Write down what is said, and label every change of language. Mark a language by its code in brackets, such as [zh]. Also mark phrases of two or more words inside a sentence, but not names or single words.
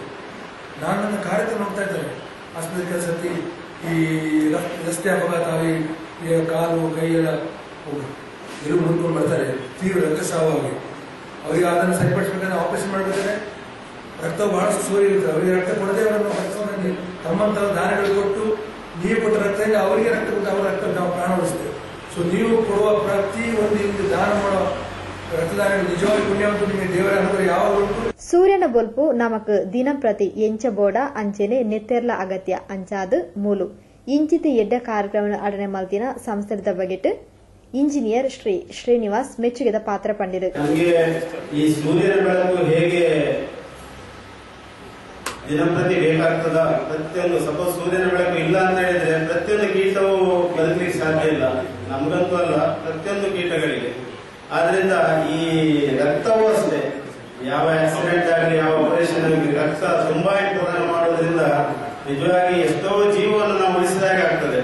[kn] ನಾನು ನನ್ನ ಕಾರ್ಯಕ್ರಮ ಹೋಗ್ತಾ ಇದ್ದೇನೆ ಆಸ್ಪತ್ರೆ ಕೆಲಸಕ್ಕೆ, ಈ ರಸ್ತೆ ಅಪಘಾತ ಆಗಿ ಕಾಲು ಕೈಯೆಲ್ಲ ಎಲುಬು ಮುರ್ಕೊಂಡು ಬರ್ತಾರೆ, ತೀವ್ರ ರಕ್ತಸ್ರಾವವಾಗಿ ಅವರಿಗೆ ಅದನ್ನು ಸರಿಪಡಿಸಬೇಕಂದ್ರೆ ಆಪರೇಷನ್ ಮಾಡಬೇಕಾದ್ರೆ ರಕ್ತವು ಬಹಳಷ್ಟು ಸೋರಿರುತ್ತೆ. ಅವರಿಗೆ ರಕ್ತ ಕೊಡದೆ ಅವರನ್ನು ರಕ್ತವನ್ನು ತಮ್ಮಂತಹ ದಾನಗಳು ಕೊಟ್ಟು ನೀವು ಕೊಟ್ಟ ರಕ್ತದಿಂದ ಅವರಿಗೆ ರಕ್ತ ಕೊಟ್ಟು ಅವರ ರಕ್ತ ನಾವು ಪ್ರಾಣ ಉಳಿಸ್ತೇವೆ. ಸೊ ನೀವು ಕೊಡುವ ಪ್ರತಿ ಒಂದು ದಾನ ಮಾಡುವ ರಕ್ತದಾನ ನಿಜವಾಗಿ ಪುಣ್ಯವಂತೂ ನಿಮಗೆ ದೇವರ ಅನುಗ್ರಹ ಯಾವಾಗ ಉಂಟು. [tcy] ಸೂರ್ಯನ ಬೊಲ್ಪು ನಮಕ್ ದಿನಂಪ್ರತಿ ಎಂಚಬೋಡ ಅಂಚೆನೆ ನೆತ್ತೆರ್ಲ ಅಗತ್ಯ ಅಂಚಾದು ಮೂಲು ಇಂಚಿತಿ ಎಡ್ಡ ಕಾರ್ಯಕ್ರಮ ಅಡನೆ ಮಲ್ತಿನ ಸಂಸ್ಥೆದ ಬಗೆಟ್ ಇಂಜಿನಿಯರ್ ಶ್ರೀ ಶ್ರೀನಿವಾಸ್ ಮೆಚ್ಚುಗೆದ ಪಾತ್ರ ಪಂಡಿರು. [kn] ನಮಗೆ ಈ ಸೂರ್ಯನ ಬೆಳಕು ಹೇಗೆ ದಿನಂಪ್ರತಿ ಬೇಕಾಗ್ತದ, ಪ್ರತಿಯೊಂದು ಸಪೋಸ್ ಸೂರ್ಯನ ಬೆಳಕು ಇಲ್ಲ ಅಂತ ಹೇಳಿದ್ರೆ ಪ್ರತಿಯೊಂದು ಕೀಟವು ಬದುಕಲಿಕ್ಕೆ ಸಾಧ್ಯ ಇಲ್ಲ, ನಮಗಂತೂ ಅಲ್ಲ, ಪ್ರತಿಯೊಂದು ಕೀಟಗಳಿಗೆ. ಆದ್ರಿಂದ ಈ ರಕ್ತವೂ ಅಷ್ಟೇ, ಯಾವ ಆಕ್ಸಿಡೆಂಟ್ ಆಗಲಿ ಯಾವ ಆಪರೇಷನ್ ಆಗಲಿ ರಕ್ತ ತುಂಬಾ ಪ್ರದಾನ ಮಾಡೋದ್ರಿಂದ ನಿಜವಾಗಿ ಎಷ್ಟೋ ಜೀವವನ್ನು ನಾವು ಉಳಿಸಿದಾಗ ಆಗ್ತದೆ.